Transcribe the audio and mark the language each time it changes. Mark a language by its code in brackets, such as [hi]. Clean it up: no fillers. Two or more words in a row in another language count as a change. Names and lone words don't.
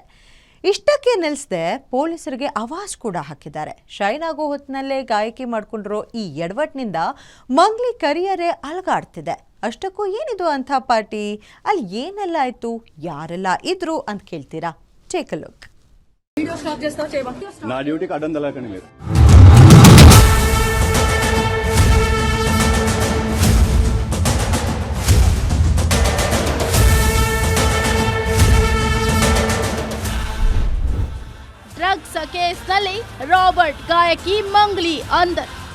[kn] ಇಷ್ಟಕ್ಕೆ ನಿಲ್ಲಿಸದೆ ಪೊಲೀಸರಿಗೆ ಆವಾಜ್ ಕೂಡ ಹಾಕಿದ್ದಾರೆ. ಶೈನ್ ಆಗೋ ಹೊತ್ತಿನಲ್ಲೇ ಗಾಯಕಿ ಮಾಡ್ಕೊಂಡಿರೋ ಈ ಎಡವಟ್ಟಿನಿಂದ ಮಂಗ್ಲಿ ಕರಿಯರೇ ಅಲಗಾಡ್ತಿದೆ. ಅಷ್ಟಕ್ಕೂ ಏನಿದು ಅಂಥ ಪಾರ್ಟಿ? ಅಲ್ಲಿ ಏನೆಲ್ಲ ಆಯ್ತು, ಯಾರೆಲ್ಲ ಇದ್ರು ಅಂತ ಕೇಳ್ತೀರಾ? [en] Take a look. [te] నా డ్యూటీకి అడ్డం తెలకండి మీరు. [kn] ಡ್ರಗ್ಸ್ ಕೇಸ್ನಲ್ಲಿ ರಾಬರ್ಟ್ ಗಾಯಕಿ ಮಂಗ್ಲಿ ಅಂದರ್.